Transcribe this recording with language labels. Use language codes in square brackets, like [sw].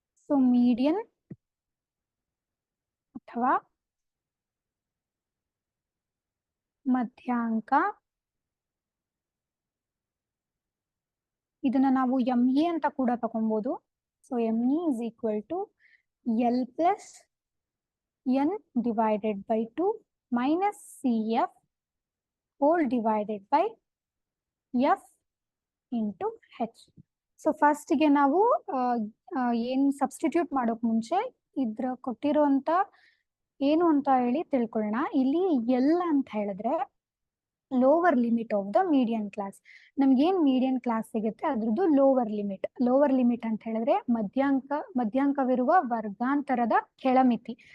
[kn] So median ಅಥವಾ ಮಧ್ಯಾಂಕ, ಇದನ್ನ ನಾವು ME ಅಂತ ಕೂಡ ತಗೊಬಹುದು. [en] So ME is equal to L plus N divided by 2 minus CF whole divided by F into H. [kn] So first ಗೆ ನಾವು ಏನ್ ಸಬ್ಸ್ಟಿಟ್ಯೂಟ್ ಮಾಡೋಕ್ ಮುಂಚೆ ಇದ್ರ ಕೊಟ್ಟಿರುವಂತ ಏನು ಅಂತ ಹೇಳಿ ತಿಳ್ಕೊಳ್ಳೋಣ. ಇಲ್ಲಿ L ಅಂತ ಹೇಳಿದ್ರೆ [en] Lower limit of the median class. [kn] ನಮ್ಗೇನ್ ಮೀಡಿಯನ್ ಕ್ಲಾಸ್ ಸಿಗುತ್ತೆ ಅದ್ರದ್ದು ಲೋವರ್ ಲಿಮಿಟ್. ಲೋವರ್ ಲಿಮಿಟ್ ಅಂತ ಹೇಳಿದ್ರೆ ಮಧ್ಯಾಂಕವಿರುವ ವರ್ಗಾಂತರದ ಕೆಳಮಿತಿ.